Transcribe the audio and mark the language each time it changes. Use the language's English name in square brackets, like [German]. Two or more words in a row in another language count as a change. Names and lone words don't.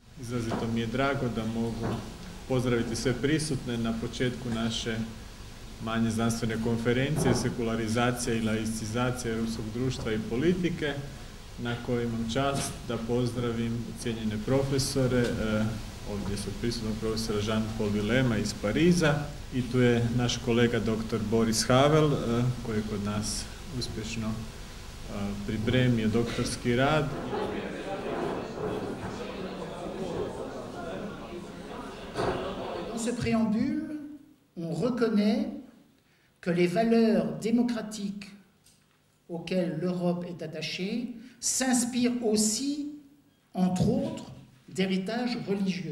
[Croatian] Izrazito mi je drago da mogu pozdraviti sve prisutne na početku naše manje znanstvene konferencije Sekularizacija i laicizacija europskog društva i politike, na kojoj imam čast da pozdravim cijenjene profesore. Ovdje su prisutnog profesora Jean-Paul Villema iz Pariza i tu je naš kolega dr. Boris Havel koji je kod nas uspješno pripremio doktorski rad. [French] Dans ce préambule, on reconnaît que les valeurs démocratiques auxquelles l'Europe est attachée s'inspirent aussi, entre autres, d'héritage religieux.